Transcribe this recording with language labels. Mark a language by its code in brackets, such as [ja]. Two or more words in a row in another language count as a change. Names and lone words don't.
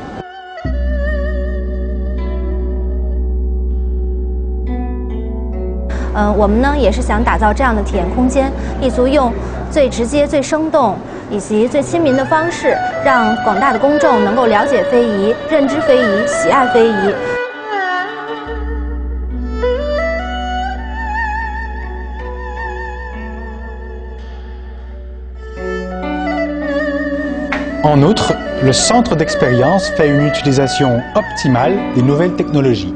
[zh] 我们呢也是想打造这样的体验空间，立足用最直接、最生动以及最亲民的方式，让广大的公众能够了解非遗、认知非遗、喜爱非遗。 [fr] En outre, le centre d'expérience fait une utilisation optimale des nouvelles technologies.